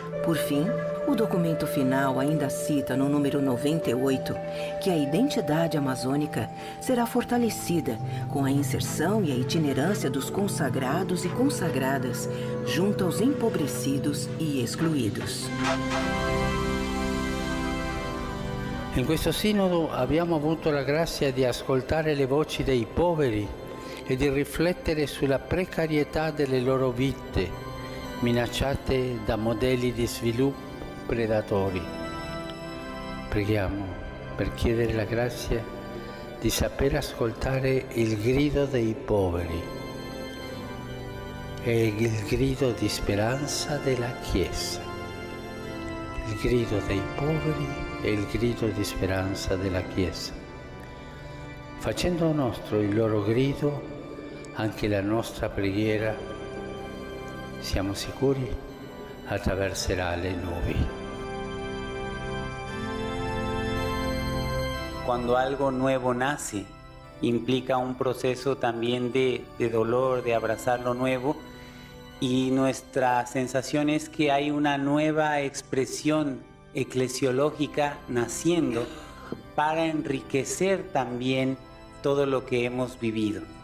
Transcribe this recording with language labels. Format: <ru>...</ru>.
<pt>Por fim, o documento final ainda cita no número 98 que a identidade amazônica será fortalecida com a inserção e a itinerância dos consagrados e consagradas junto aos empobrecidos e excluídos.</pt> <it>In questo sinodo abbiamo avuto la grazia di ascoltare le voci dei poveri e di riflettere sulla precarietà delle loro vite, minacciate da modelli di sviluppo predatori. Preghiamo per chiedere la grazia di saper ascoltare il grido dei poveri e il grido di speranza della Chiesa. Il grido dei poveri e il grido di speranza della Chiesa. Facendo nostro il loro grido, anche la nostra preghiera, siamo sicuri, attraverserà le nubi.</it> <es>Cuando algo nuevo nace, implica un proceso también de dolor, de abrazar lo nuevo, y nuestra sensación es que hay una nueva expresión eclesiológica naciendo para enriquecer también todo lo que hemos vivido.</es>